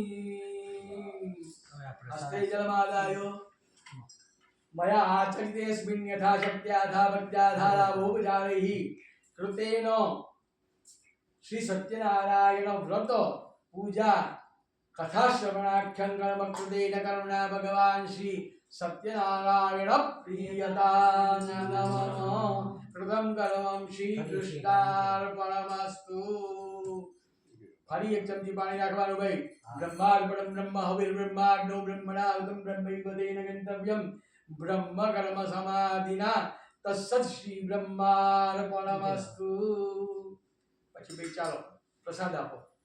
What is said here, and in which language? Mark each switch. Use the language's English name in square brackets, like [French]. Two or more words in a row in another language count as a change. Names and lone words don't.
[Sanskrit] हस्ते जलमादाय मया आचरितेऽस्मिन् यथाशक्त्या भक्त्याधाराभोपचारैः कृतेन श्री सत्यनारायण व्रत पूजा कथा श्रवणाख्यं कर्म कृतेन करुणा भगवान् श्री सत्यनारायण प्रियता नमः. कृतं कर्मं श्रीकृष्णार्पणमस्तु. [Gujarati] ફરી એક ચમચી પાણી નાખવાનું ભાઈ. [Sanskrit] બ્રહ્માર્પણમ બ્રહ્મ હવિર્બ્રહ્માગ્નો બ્રહ્મણાહુતમ બ્રહ્મૈવતેન ગંતવ્યમ બ્રહ્મ કર્મ સમાધિના તત્સત શ્રી બ્રહ્માર્પણમસ્તુ. [Gujarati] પછી ભાઈ ચાલો પ્રસાદ આપો.